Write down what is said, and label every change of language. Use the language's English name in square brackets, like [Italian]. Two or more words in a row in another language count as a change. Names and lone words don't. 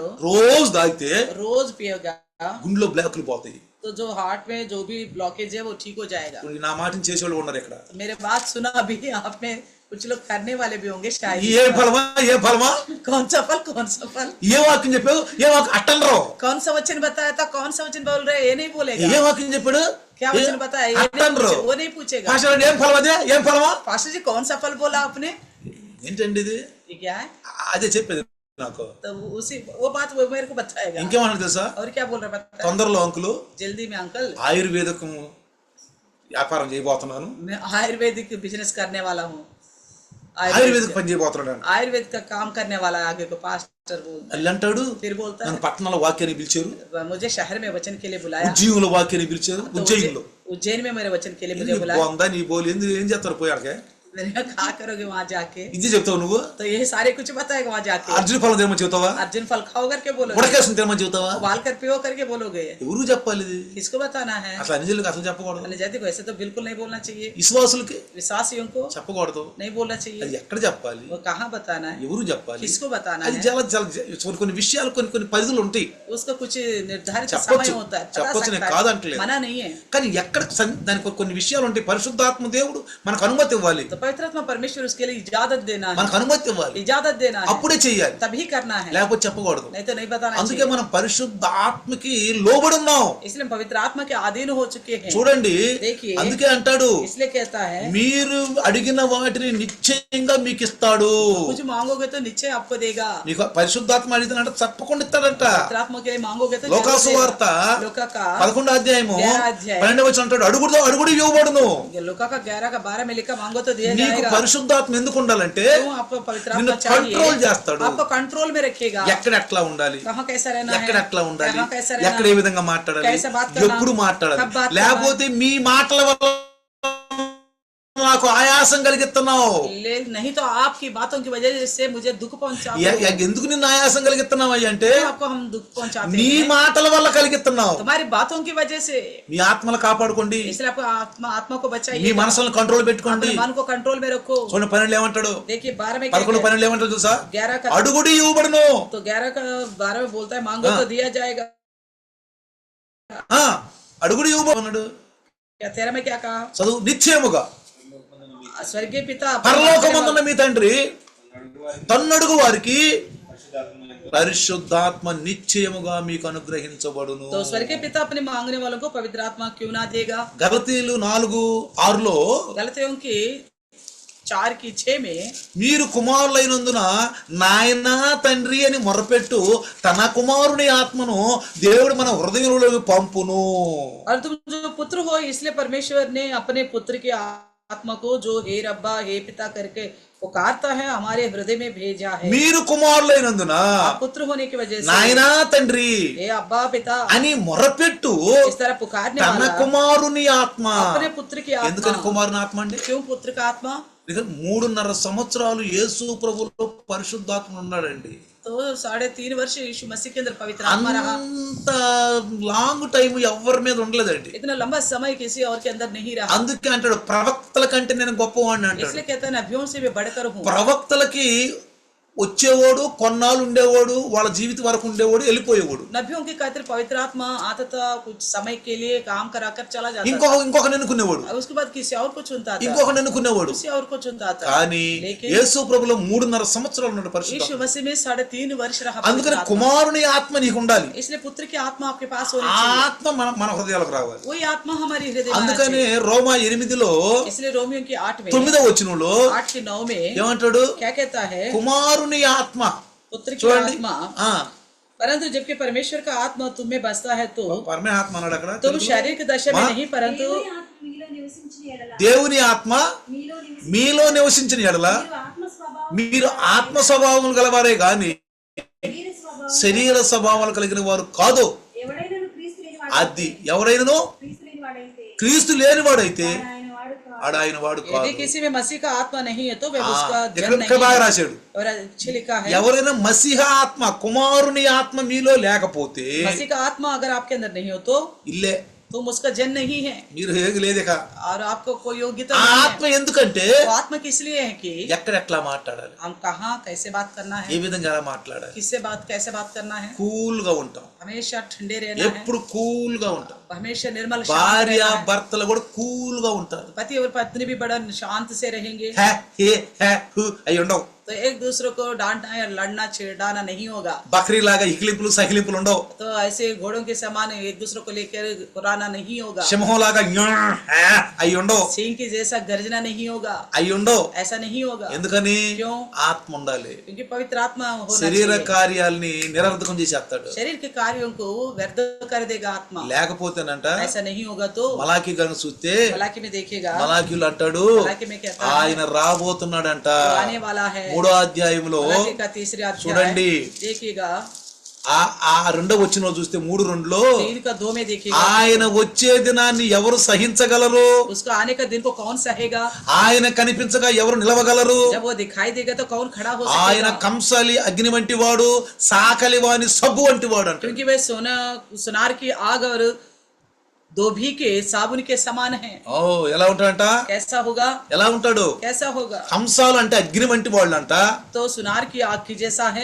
[Telugu] రోజు తాగితే [Hindi] रोज पिएगा [Telugu] గుండెలో బ్లాక్లు పోతాయి. [Hindi] तो जो हार्ट में जो भी ब्लॉकेज है वो ठीक हो जाएगा। [Telugu] ఇప్పుడు నా మాటని చేసేవాళ్ళు ఉన్నారు ఇక్కడ. [Hindi] मेरे बात सुना अभी आप में कुछ लोग करने वाले भी होंगे [Telugu] ఏ [Hindi] शायद। [Telugu] ఫలమా ఏ ఫలమా [Hindi] कौन सा फल, कौन सा फल, [Telugu] ఏ వాక్యం చెప్పావు, ఏ వాక్యం అట్టనరు, [Hindi] कौन सा वचन बताया था, कौन सा वचन बोल रहे, ये नहीं [Telugu] ఏ [Hindi] बोलेगा। [Telugu] వాక్యం చెప్పాడు, [Hindi] क्या वचन बताया, ये नहीं [Telugu] అట్టనరు. [Hindi] पूछे- वो नहीं पूछेगा। [Telugu] పాస్టర్ ఏం ఫలం అదే ఏం ఫలమా [Hindi] पास्टर जी कौन सा फल बोला आपने, [Telugu] ఏంటండి ఇది? [Hindi] ये क्या है? [Telugu] అదే చెప్పేది నాకు. [Hindi] तो उसी वो बात वो मेरे को बताएगा। [Telugu] ఇంకేమన్నా తెలుసా, [Hindi] और क्या बोल रहे बताया, [Telugu] తొందరలో అంకులు [Hindi] जल्दी में अंकल [Telugu] ఆయుర్వేదకం వ్యాపారం చేయబోతున్నాను, [Hindi] मैं आयुर्वेदिक बिजनेस करने वाला हूँ, [Telugu] ఆయుర్వేదిక పని చేయబోతున్నాడు. [Hindi] आयुर्वेद का काम करने वाला है आगे को पास्टर बोल। [Telugu] అల్లి అంటాడు, [Hindi] फिर बोलता [Telugu] నన్ను పట్టణంలో వాక్యాన్ని పిలిచారు, [Hindi] है मुझे शहर में वचन के लिए बुलाया, [Telugu] ఉజ్జయిలో వాక్యాన్ని పిలిచారు, [Hindi] तो [Telugu] ఉజ్జయిలో [Hindi] उज्जैन में मेरे वचन के लिए मुझे बुलाया। [Telugu] బాగుందా నీ బోలు ఏం చేస్తారు పోయాకే, [Hindi] मैंने कहा क्या करोगे वहाँ जाके, [Telugu] ఇది చెప్తావు నువ్వు. [Hindi] तो ये सारे कुछ बताएगा वहाँ जाके। [Telugu] అర్జున ఫలం తినమని చెబుతావా, [Hindi] अर्जुन फल खाओ करके बोलोगे, [Telugu] ఉడకేసిన తినమని చెబుతావా, [Hindi] उबाल कर पियो करके बोलोगे, [Telugu] ఎవరు చెప్పాలి ఇది? [Hindi] किसको बताना है? [Telugu] అసలు అనిజులకు అసలు చెప్పకూడదు, [Hindi] अनुजाति को ऐसे तो बिल्कुल नहीं बोलना चाहिए, [Telugu] విశ్వాసులకి [Hindi] विश्वासियों को [Telugu] చెప్పకూడదు. [Hindi] नहीं बोलना [Telugu] అది [Hindi] चाहिए, [Telugu] ఎక్కడ చెప్పాలి, [Hindi] वो कहाँ बताना है, [Telugu] ఎవరు చెప్పాలి, [Hindi] किसको बताना [Telugu] అది [Hindi] है, [Telugu] చాలా చాలా కొన్ని విషయాలు కొన్ని పరిధులు ఉంటాయి. [Hindi] उसका कुछ निर्धारित [Telugu] చెప్పొచ్చు, [Hindi] समय होता है, बता [Telugu] చెప్పొచ్చు, నేను [Hindi] सकता [Telugu] కాదంటలేదు. [Hindi] है, मना नहीं है। [Telugu] కానీ ఎక్కడ దానికి కొన్ని విషయాలు ఉంటాయి. పరిశుద్ధాత్మ దేవుడు మనకు అనుమతి ఇవ్వాలి, [Hindi] तो पवित्र आत्मा परमेश्वर उसके लिए इजाजत देना है, [Telugu] మనకు అనుమతి ఇవ్వాలి, [Hindi] इजाजत देना है, [Telugu] అప్పుడే చెయ్యాలి, [Hindi] तभी करना है, [Telugu] లేకపోతే చెప్పకూడదు. [Hindi] नहीं तो नहीं बताना [Telugu] అందుకే [Hindi] चाहिए। [Telugu] మనం పరిశుద్ధ ఆత్మకి లోబడి ఉన్నాం. [Hindi] इसलिए हम पवित्र आत्मा के अधीन हो चुके हैं। [Telugu] చూడండి, [Hindi] देखिए, [Telugu] అందుకే అంటాడు, [Hindi] इसलिए कहता है [Telugu] మీరు అడిగిన వాటిని నిశ్చయంగా మీకు ఇస్తాడు. [Hindi] कुछ मांगोगे तो निश्चय आपको देगा, [Telugu] మీకు పరిశుద్ధాత్మ అడిగితే తప్పకుండా ఇస్తాడంట. [Hindi] पवित्र आत्मा के लिए मांगोगे तो [Telugu] లోకాసు [Hindi] जरूर [Telugu] వార్త [Hindi] देगा। लूका का [Telugu] 11వ అధ్యాయము 11వ అధ్యాయం 12వ వచనం అంటాడు, అడుగుడు ఇవ్వబడును. [Hindi] लूका का 11 का 12 में लिखा, मांगो तो दिया दिया [Telugu] నీకు [Hindi] जाएगा। [Telugu] పరిశుద్ధాత్మ ఎందుకు ఉండాలంటే [Hindi] क्यों आपको पवित्र [Telugu] నిన్ను [Hindi] आत्मा [Telugu] కంట్రోల్ [Hindi] चाहिए? [Telugu] చేస్తాడు. [Hindi] आपको कंट्रोल में रखेगा। [Telugu] ఎక్కడ ఎట్లా ఉండాలి, [Hindi] कहाँ कैसा रहना [Telugu] ఎక్కడ [Hindi] है, [Telugu] ఎట్లా ఉండాలి, [Hindi] कहाँ कैसा रहना [Telugu] ఎక్కడ ఏ విధంగా మాట్లాడాలి, [Hindi] कैसे बात करना, [Telugu] ఎప్పుడు మాట్లాడాలి. [Hindi] कब बात [Telugu] లేకపోతే మీ మాటల వల్ల నాకు ఆయాసం కలిగిస్తున్నావు. [Hindi] नहीं तो आपकी बातों की वजह से मुझे दुख पहुंचाते हो। [Telugu] ఎందుకు నిన్ను ఆయాసం కలిగిస్తున్నావు అయ్యి అంటే [Hindi] क्यों आपको हम दुख पहुंचाते [Telugu] నీ [Hindi] हैं? [Telugu] మాటల వల్ల కలిగిస్తున్నావు. [Hindi] तुम्हारी बातों की वजह से। [Telugu] మీ ఆత్మను కాపాడుకోండి, [Hindi] इसलिए आपको आत्मा को [Telugu] మీ [Hindi] बचाइए, [Telugu] మనసులను కంట్రోల్ పెట్టుకోండి. [Hindi] अपने मन को कंट्रोल में रखो। [Telugu] చూడండి 12 ఏమంటాడు, [Hindi] देखिए 12 में [Telugu] 11 12 ఏమంటాడు తెలుసా, [Hindi] 11 का [Telugu] అడుగుడి ఇవ్వబడును. [Hindi] तो 11 का 12 में बोलता है मांगो तो दिया जाएगा। [Telugu] అడుగుడి ఇవ్వబడును. [Hindi] क्या 13 में क्या कहा? [Telugu] చదువు, నిశ్చయముగా [Hindi] स्वर्गीय पिता [Telugu] పరలోకమందున్న మీ తండ్రి తన్నడుగు వారికి పరిశుద్ధాత్మ నిశ్చయముగా మీకు అనుగ్రహించబడును. [Hindi] तो स्वर्गीय पिता अपने मांगने वालों को पवित्र आत्मा क्यों ना देगा? [Telugu] గలతీయులు 4:6 [Hindi] गलतियों की 4:6 में [Telugu] మీరు కుమారులైనందున నాయనా తండ్రి అని మొరపెట్టు తన కుమారుని ఆత్మను దేవుడు మన హృదయంలోకి పంపును. [Hindi] और तुम जो पुत्र हो इसलिए परमेश्वर ने अपने पुत्र की आत्मा को जो हे रब्बा हे पिता करके पुकारता है हमारे हृदय में भेजा है। [Telugu] మీరు కుమారులైనందున [Hindi] आप पुत्र होने की वजह से [Telugu] నాయనా తండ్రి [Hindi] हे अब्बा पिता [Telugu] అని మొరపెట్టు [Hindi] इस तरह पुकारने [Telugu] తన [Hindi] वाला [Telugu] కుమారుని ఆత్మ. [Hindi] अपने पुत्र की [Telugu] ఎందుకని [Hindi] आत्मा। [Telugu] కుమారుని ఆత్మ అండి? [Hindi] क्यों पुत्र का आत्मा? [Telugu] 3.5 సంవత్సరాలు యేసు ప్రభువులో పరిశుద్ధాత్మ ఉన్నాడండి. [Hindi] तो 3.5 वर्ष यीशु मसीह के अंदर पवित्र आत्मा रहा। [Telugu] అంత [English] long time [Telugu] ఎవరి మీద ఉండలేదండి. [Hindi] इतना लंबा समय किसी और के अंदर नहीं रहा। [Telugu] అందుకే అంటాడు ప్రవక్తల కంటే నేను గొప్పవాడిని అంటాడు. [Hindi] इसलिए कहता है नबियों से भी बढ़कर हूँ। [Telugu] ప్రవక్తలకి వచ్చేవాడు, కొన్నాళ్ళు ఉండేవాడు, వాళ్ళ జీవితం వరకు ఉండేవాడు, వెళ్ళిపోయేవాడు. [Hindi] नबियों के खातिर पवित्र आत्मा आता था, कुछ समय के लिए काम कराकर चला जाता [Telugu] ఇంకొక ఎన్నుకునేవాడు, [Hindi] था। उसके बाद किसी और को चुनता था, [Telugu] ఇంకొక ఎన్నుకునేవాడు. [Hindi] किसी और को चुनता था। [Telugu] కానీ [Hindi] लेकिन [Telugu] యేసు ప్రభులో 3.5 సంవత్సరాలు ఉన్నాడు పరిశుద్ధాత్మ. [Hindi] यीशु मसीह में 3.5 वर्ष रहा [Telugu] అందుకని [Hindi] पवित्र आत्मा। [Telugu] కుమారుని ఆత్మ నీకు ఉండాలి. [Hindi] इसलिए पुत्र की आत्मा आपके पास होनी [Telugu] ఆ [Hindi] चाहिए। [Telugu] ఆత్మ మన హృదయాలకు రావాలి. [Hindi] वही आत्मा हमारी हृदय में आना [Telugu] అందుకని [Hindi] चाहिए। [Telugu] రోమా 8లో [Hindi] इसलिए रोमियो की 8 में [Telugu] 9వ వచనంలో [Hindi] 8 की 9 में [Telugu] ఏమంటాడు, [Hindi] क्या कहता है? [Telugu] కుమారుని ఆత్మ. [Hindi] पुत्र की [Telugu] చూడండి, [Hindi] आत्मा परंतु जबकि परमेश्वर का आत्मा तुम में बसता है तो [Telugu] పరమే ఆత్మ అన్నాడు అక్కడ. तुम शारीरिक दशा में नहीं परंतु దేవుని ఆత్మ మీలో నివసించిన ఎడల మీరు ఆత్మ స్వభావం గలవారే గాని శరీర స్వభావాలు కలిగిన వారు కాదు. అది ఎవరైనాను క్రీస్తు లేనివాడైతే ఆయన వాడు కాదు. [Hindi] यदि किसी में मसीह का आत्मा नहीं है तो वह उसका जन [Telugu] ఇక్కడ [Hindi] नहीं [Telugu] బాగా [Hindi] है। [Telugu] రాశాడు, [Hindi] और अच्छे लिखा है [Telugu] ఎవరైనా మసీహ ఆత్మ కుమారుని ఆత్మ మీలో లేకపోతే [Hindi] मसीह का आत्मा अगर आपके अंदर नहीं हो तो [Telugu] ఇల్లే [Hindi] तुम उसका जन नहीं है [Telugu] మీరు ఏది లేదేక. [Hindi] और आपको कोई योग्यता [Telugu] ఆ [Hindi] नहीं [Telugu] ఆత్మ ఎందుకంటే [Hindi] है। वो आत्मा किस लिए है कि [Telugu] ఎక్కడ ఎట్లా మాట్లాడాలి, [Hindi] हम कहाँ कैसे बात करना [Telugu] ఏ [Hindi] है, [Telugu] విధంగా ఎలా మాట్లాడాలి. [Hindi] किससे बात कैसे बात करना है। [Telugu] కూల్ గా ఉంటాం, [Hindi] हमेशा ठंडे रहना है, [Telugu] ఎప్పుడు కూల్ గా ఉంటాం. [Hindi] हमेशा निर्मल शांत [Telugu] భార్య [Hindi] रहना है। [Telugu] భర్తలు కూడా కూల్ గా ఉంటారు. [Hindi] पति और पत्नी भी बड़ा शांत से रहेंगे। [Telugu] హే హే హే హు అయి ఉండవు. [Hindi] तो एक दूसरे को डांटना या लड़ना चिढ़ाना नहीं होगा। [Telugu] బక్రీ లాగా ఇకిలింపులు సకిలింపులు ఉండవు. [Hindi] तो ऐसे घोड़ों के समान एक दूसरे को लेकर कुराना नहीं होगा। [Telugu] సింహం లాగా అయి ఉండవు, [Hindi] सिंह की जैसा गर्जना नहीं होगा, [Telugu] అయి ఉండవు. [Hindi] ऐसा नहीं होगा। [Telugu] ఎందుకని [Hindi] क्यों? [Telugu] ఆత్మ ఉండాలి. [Hindi] क्योंकि पवित्र आत्मा होना [Telugu] శరీర [Hindi] चाहिए। [Telugu] కార్యాలని నిరర్ధకం చేసేస్తాడు. [Hindi] शरीर के कार्यों को व्यर्थ कर देगा आत्मा। [Telugu] లేకపోతేనంట [Hindi] ऐसा नहीं होगा तो [Telugu] మలాకి గనుక చూస్తే [Hindi] मलाकी में देखेगा, [Telugu] మలాకీలు అంటాడు [Hindi] मलाकी में कहता है [Telugu] ఆయన రాబోతున్నాడంట. [Hindi] वो आने वाला है। [Telugu] 3వ అధ్యాయంలో [Hindi] मलाकी का 3रा अध्याय [Telugu] చూడండి, [Hindi] देखिएगा, [Telugu] ఆ 2వ వచనంలో చూస్తే 3:2లో [Hindi] 3 का 2 में देखिएगा, [Telugu] ఆయన వచ్చే దినాన్ని ఎవరు సహించగలరు, [Hindi] उसका आने का दिन को कौन सहेगा, [Telugu] ఆయన కనిపించగా ఎవరు నిలవగలరు, [Hindi] जब वो दिखाई देगा तो कौन खड़ा हो [Telugu] ఆయన [Hindi] सकेगा। [Telugu] కంసాలి అగ్ని వంటి వాడు, సాకలి వాని సబ్బు వంటి వాడు అంట. [Hindi] क्योंकि वह सुनार की आग और धोबी के साबुन के समान है। [Telugu] ఓ ఎలా ఉంటాడంట, [Hindi] कैसा होगा, [Telugu] ఎలా ఉంటాడు, [Hindi] कैसा होगा। [Telugu] కంసాలు అంటే అగ్ని వంటి వాళ్ళు అంట. [Hindi] तो सुनार की आग की जैसा है,